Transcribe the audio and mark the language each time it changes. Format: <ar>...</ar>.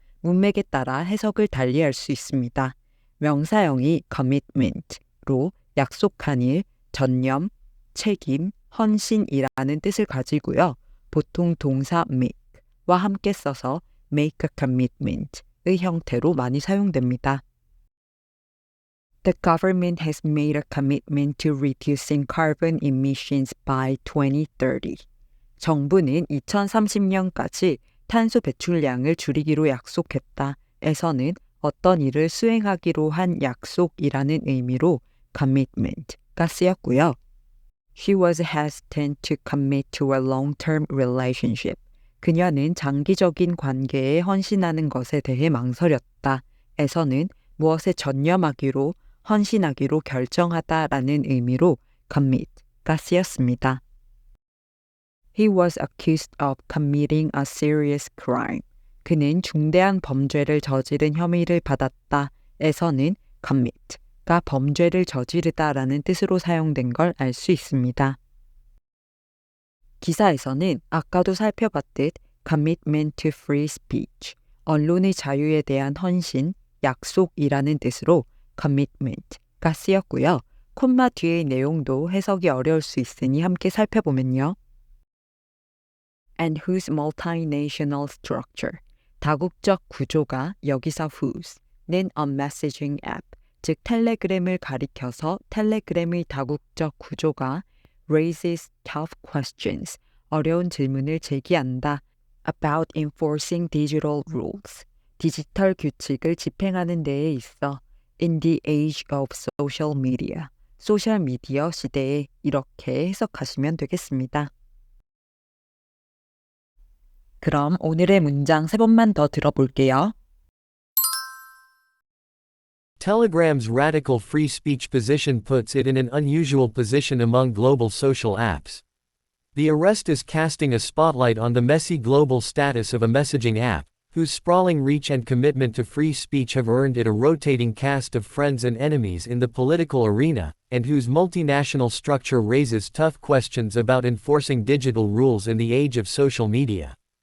<ko>문맥에 따라 해석을 달리할 수 있습니다. 명사형이 commitment로 약속한 일, 전념, 책임, 헌신이라는 뜻을 가지고요. 보통 동사 make와 함께 써서</ko> <en>make a commitment</en> <ko>의 형태로 많이 사용됩니다.</ko> <en>The government has made a commitment to reducing carbon emissions by 2030.</en> <ko>정부는 2030년까지 탄소 배출량을 줄이기로 약속했다. 에서는 어떤 일을 수행하기로 한 약속이라는 의미로 commitment가 쓰였고요.</ko> <en>She was hesitant to commit to a long-term relationship.</en> <ko>그녀는 장기적인 관계에 헌신하는 것에 대해 망설였다. 에서는 무엇에 전념하기로, 헌신하기로 결정하다라는 의미로 commit가 쓰였습니다.</ko> <en>He was accused of committing a serious crime.</en> <ko>그는 중대한 범죄를 저지른 혐의를 받았다. 에서는 commit가 범죄를 저지르다라는 뜻으로 사용된 걸 알 수 있습니다. 기사에서는 아까도 살펴봤듯</ko> <en>commitment to free speech,</en> <ko>언론의 자유에 대한 헌신, 약속이라는 뜻으로 commitment가 쓰였고요. 콤마 뒤의 내용도 해석이 어려울 수 있으니 함께 살펴보면요.</ko> <en>And whose multinational structure,</en> <ko>다국적 구조가 여기서 whose는</ko> <en>a messaging app,</en> <ko>즉 텔레그램을 가리켜서 텔레그램의 다국적 구조가</ko> <en>raises tough questions,</en> <ko>어려운 질문을 제기한다.</ko> <en>about enforcing digital rules,</en> <ko>디지털 규칙을 집행하는 데에 있어</ko> <en>in the age of social media,</en> <ko>소셜미디어 시대에 이렇게 해석하시면 되겠습니다. 그럼 오늘의 문장 3번만 더 들어볼게요.</ko> <en>Telegram's radical free speech position puts it in an unusual position among global social apps. The arrest is casting a spotlight on the messy global status of a messaging app, whose sprawling reach and commitment to free speech have earned it a rotating cast of friends and enemies in the political arena, and whose multinational structure raises tough questions about enforcing digital rules in the age of social media.</en>